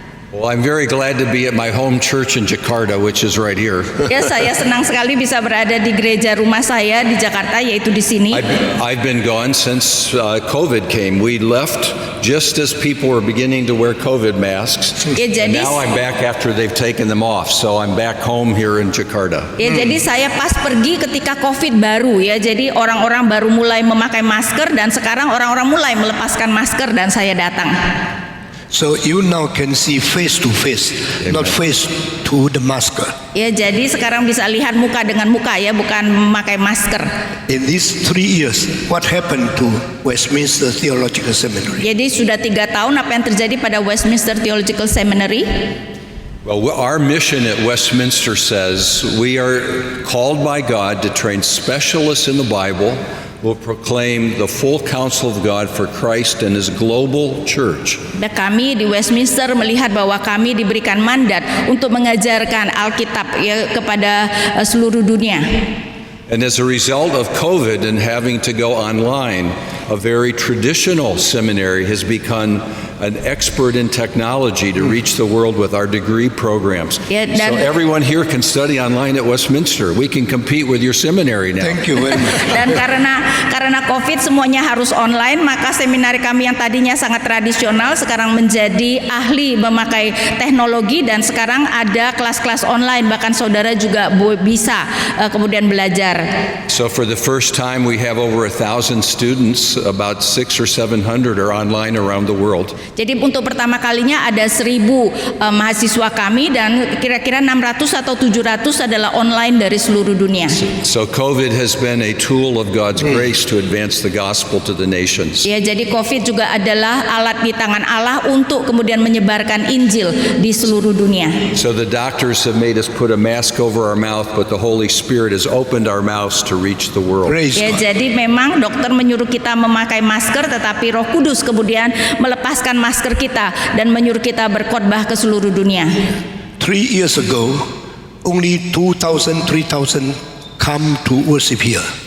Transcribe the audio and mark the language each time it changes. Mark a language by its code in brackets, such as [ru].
[en] Well, I'm very glad to be at my home church in Jakarta, which is right here. [id] Ya, saya senang sekali bisa berada di gereja rumah saya di Jakarta, yaitu di sini. [en] I've been gone since COVID came. We left just as people were beginning to wear COVID masks. [id] Ya, [en] and now I'm back after they've taken them off. So I'm back home here in Jakarta. [id] Ya, jadi saya pas pergi ketika COVID baru, ya. Jadi orang-orang baru mulai memakai masker dan sekarang orang-orang mulai melepaskan masker dan saya datang. [en] So you now can see face to face, not face to the masker. [id] Ya, jadi sekarang bisa lihat muka dengan muka, ya, bukan memakai masker. [en] In these 3 years, what happened to Westminster Theological Seminary? [id] Jadi sudah 3 tahun, apa yang terjadi pada Westminster Theological Seminary? [en] Well, our mission at Westminster says we are called by God to train specialists in the Bible who will proclaim the full counsel of God for Christ and His global church. [id] Dan kami di Westminster melihat bahwa kami diberikan mandat untuk mengajarkan Alkitab ya kepada seluruh dunia. [en] And as a result of COVID and having to go online, a very traditional seminary has become an expert in technology to reach the world with our degree programs. Yeah, so everyone here can study online at Westminster. We can compete with your seminary now. Thank you very much. [id] Dan karena COVID semuanya harus online, maka seminari kami yang tadinya sangat tradisional sekarang menjadi ahli memakai teknologi, dan sekarang ada kelas-kelas online, bahkan saudara juga bisa kemudian belajar. [en] So for the first time we have over 1,000 students, about 600 or 700 are online around the world. [id] Jadi untuk pertama kalinya ada 1.000 mahasiswa kami, dan kira-kira 600 atau 700 adalah online dari seluruh dunia. [en] So COVID has been a tool of God's grace to advance the gospel to the nations. [id] Ya, jadi COVID juga adalah alat di tangan Allah untuk kemudian menyebarkan Injil di seluruh dunia. [en] So the doctors have made us put a mask over our mouth, but the Holy Spirit has opened our mouths to reach the world. [id] Ya, jadi memang dokter menyuruh kita memakai masker, tetapi Roh Kudus kemudian melepaskan masker kita dan menyuruh kita berkhotbah ke seluruh dunia. [en] 3 years ago, only 2,000, 3,000 come to worship here.